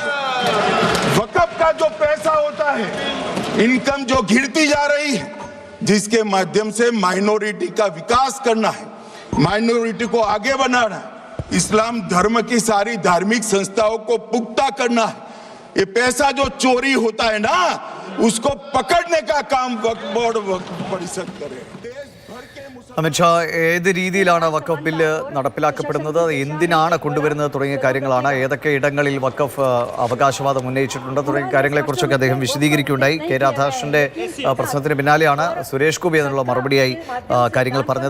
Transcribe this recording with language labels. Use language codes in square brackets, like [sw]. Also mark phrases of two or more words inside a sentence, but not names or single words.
[hi] वक़्फ़ का जो पैसा होता है, इनकम जो गिरती जा रही है, जिसके माध्यम से माइनॉरिटी का विकास करना है, माइनॉरिटी को आगे बढ़ाना है, इस्लाम धर्म की सारी धार्मिक संस्थाओं को पुख्ता करना है. ये पैसा जो चोरी होता है ना, उसको पकड़ने का काम वक्फ बोर्ड वक्फ परिषद करे. [ml] അമിത് ഷാ, ഏത് രീതിയിലാണ് വഖഫ് ബില്ല് നടപ്പിലാക്കപ്പെടുന്നത്, എന്തിനാണ് കൊണ്ടുവരുന്നത് തുടങ്ങിയ കാര്യങ്ങളാണ്, ഏതൊക്കെ ഇടങ്ങളിൽ വഖഫ് അവകാശവാദം ഉന്നയിച്ചിട്ടുണ്ട് തുടങ്ങിയ കാര്യങ്ങളെക്കുറിച്ചൊക്കെ അദ്ദേഹം വിശദീകരിക്കുകയുണ്ടായി. കെ രാധാകൃഷ്ണന്റെ പ്രശ്നത്തിന് പിന്നാലെയാണ് സുരേഷ് ഗോപി എന്നുള്ള മറുപടിയായി കാര്യങ്ങൾ പറഞ്ഞത്.